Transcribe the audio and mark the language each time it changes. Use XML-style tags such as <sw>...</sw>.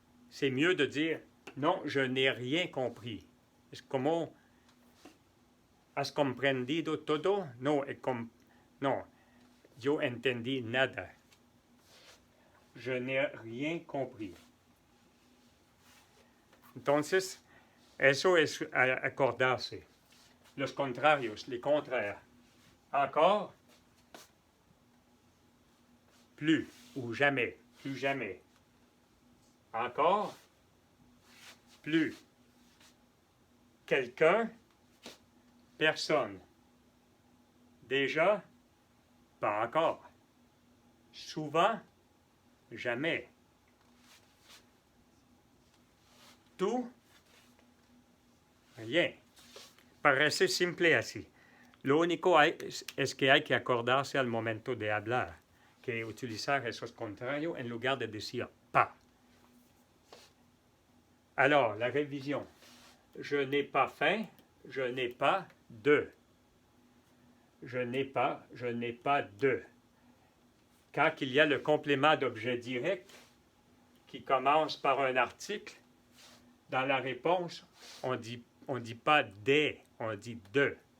<fr>C'est mieux de dire non, je n'ai rien compris.</fr> <es>Es como ¿has comprendido todo? No, no, yo entendí nada.</es> <fr>Je n'ai rien compris.</fr> <es>Entonces, eso es acordarse. Los contrarios,</es> <fr>les contraires. Encore, plus ou jamais, plus jamais. Encore, plus. Quelqu'un, personne. Déjà, pas encore. Souvent, jamais.</fr> <es>Tout, rien. Parece simple así. Lo único es que hay que acordarse al momento de hablar, que utilizar esos contrarios en lugar de decir pas.</es> <fr>Alors, la révision. Je n'ai pas faim, je n'ai pas de. Je n'ai pas de. Quand il y a le complément d'objet direct qui commence par un article, dans la réponse, on dit pas des, on dit de.</fr>